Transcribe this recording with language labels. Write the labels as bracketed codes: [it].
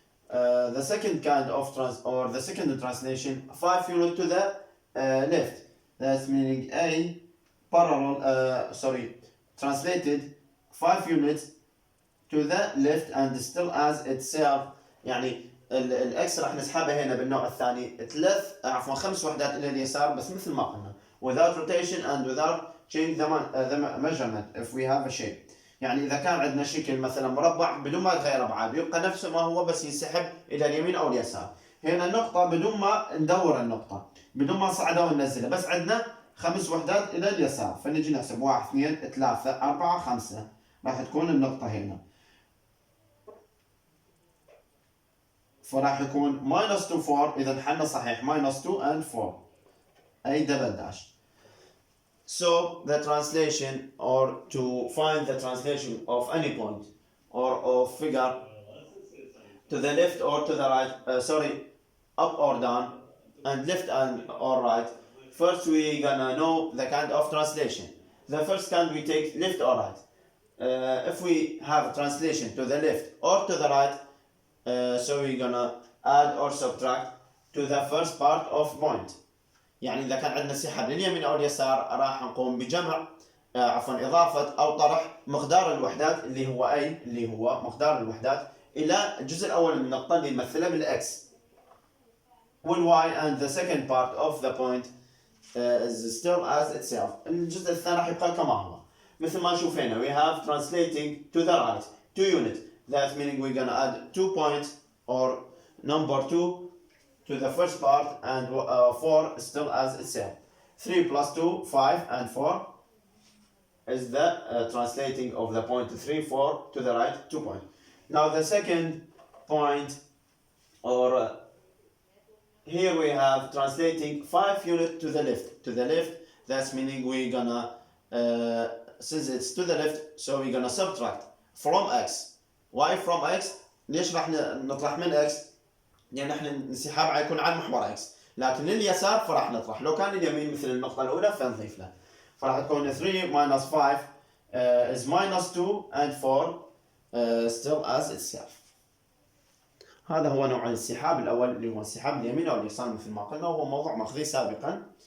[en] The second kind of the second translation, 5 units to the left. That's meaning A parallel, translated 5 units to the left and still as itself. [ar] يعني الاكس راح نسحبها هنا بالنوع الثاني 5 وحدات الى اليسار بس مثل ما قلنا [en] without rotation and without change the measurement if we have a shape. [ar] يعني اذا كان عندنا شكل مثلا مربع بدون ما يتغير ابعاد يبقى نفسه ما هو بس ينسحب الى اليمين او اليسار. هنا النقطة بدون ما ندور النقطة بدون ما نصعدها وننزلها بس عندنا 5 وحدات الى اليسار فنجي نحسب 1 2 3 4 5 راح تكون النقطة هنا. فراح يكون minus 2 4 إذا حلنا صحيح [en] minus 2 and 4 [ar] أي double dash. [en] So the translation or to find the translation of any point or of figure to the left or to the right, up or down and left and or right, first we gonna know the kind of translation. The first kind we take left or right. If we have a translation to the left or to the right, so we're gonna add or subtract to the first part of point. [ar] يعني إذا كان عندنا انسحاب لليمين أو اليسار راح نقوم بجمع إضافة أو طرح مقدار الوحدات اللي هو مقدار الوحدات إلى الجزء الأول من النقطة اللي نمثلها بالإكس والواي [en] and the second part of the point is still as itself. [ar] الجزء الثاني راح يبقى كما هو مثل ما نشوف هنا [en] we have translating to the right 2 units. That meaning we're gonna add 2 points or number 2 to the first part and 4 still as itself. 3 plus 2, 5 and 4 is the translating of the point 3, 4 to the right 2 points. Now the second point or here we have translating 5 units to the left. To the left, that's meaning we're gonna since it's to the left so we're gonna subtract from x. Why from x؟ [ar] ليش راح نطرح من x؟ لأن احنا الانسحاب حيكون على محور x، لكن لليسار فراح نطرح، لو كان اليمين مثل النقطة الأولى فنضيف له. فراح تكون [en] 3 minus 5 is minus 2 and 4 still as itself. [ar] هذا هو نوع الانسحاب الأول اللي هو انسحاب اليمين أو اليسار مثل ما قلنا، وهو موضوع ماخذيه سابقا.